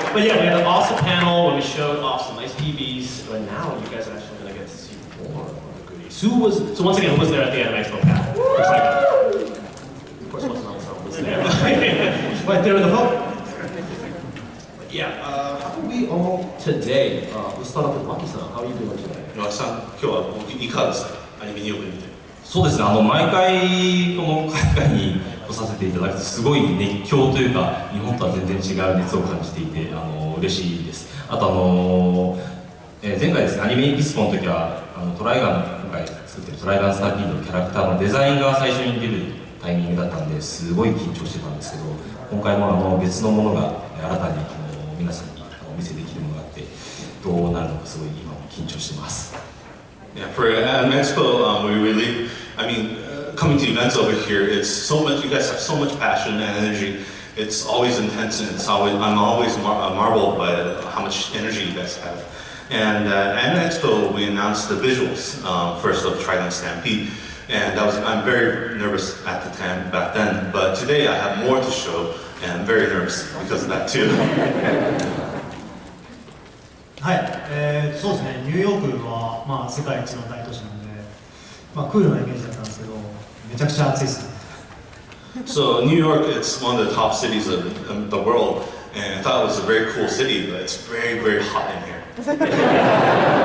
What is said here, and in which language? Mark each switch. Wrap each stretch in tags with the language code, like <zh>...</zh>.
<en>But yeah, we had an awesome panel where we showed off some nice PVs, and now you guys are actually going to get to see more of the goodies. So once again, who was there at the anime expo panel? For TRIGUN. Of course, wasn't on someone was there. Right there in the vote. But yeah, how are we all today? Let's start off with Waki-san. How are you doing today?</en> <ja>岩木さん、今日はいかがですか。アニメによく見て。そうですね、毎回この海外に来させていただくとすごい熱狂というか、日本とは全然違う熱を感じていて嬉しいです。あと前回ですね、アニメエキスポの時はトライガンの今回作ってるトライガンスタンピードのキャラクターのデザインが最初に出るタイミングだったんですごい緊張してたんですけど、今回も別のものが新たに皆さんにお見せできるものがあってどうなるのかすごい今も緊張してます。</ja> <en>Yeah, for an expo, we really, I mean, coming to events over here, it's so much. You guys have so much passion and energy, It's always intense, and I'm always marveled by how much energy you guys have. And at AnimeNYC, we announced the visuals first of Trigun Stampede, and I'm very nervous at the time back then. But today I have more to show, and I'm very nervous because of that too.</en> <ja>はい、そうですね、ニューヨークは、まあ、世界一の大都市なので、まあ、クールなイメージだったんですけど、めちゃくちゃ暑いですね。</ja> <en>So New York, it's one of the top cities of the world, and I thought it was a very cool city, but it's very, very hot in here.</en>